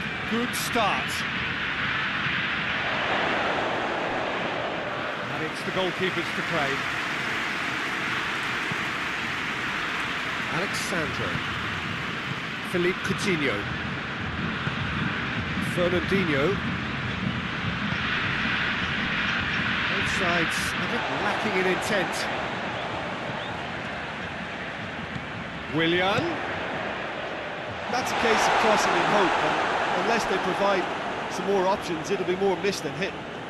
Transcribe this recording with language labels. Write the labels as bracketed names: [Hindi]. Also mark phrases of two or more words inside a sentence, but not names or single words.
[English] Good start. And it's the goalkeepers to claim. Alexandro. Philippe Coutinho. Fernandinho. Both sides a bit lacking in intent. Willian. That's a case of crossing in hope, and unless they provide some more options, it'll be more missed than hit.